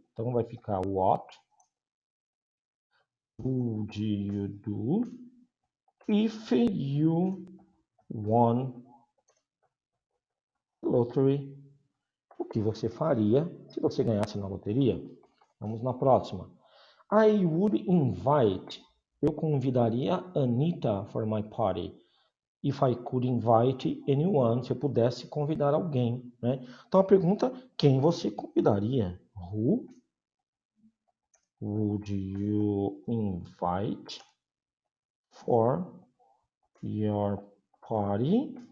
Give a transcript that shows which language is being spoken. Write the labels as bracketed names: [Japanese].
[Portuguese] Então, vai ficar [English] what would you do if you won the lottery? [Portuguese] O que você faria se você ganhasse na loteria? Vamos na próxima. [English] I would invite. [Portuguese] Eu convidaria [English] Anita for my party. If I could invite anyone. [Portuguese] Se eu pudesse convidar alguém, né? Então a pergunta, quem você convidaria? [English] Who would you invite for your party?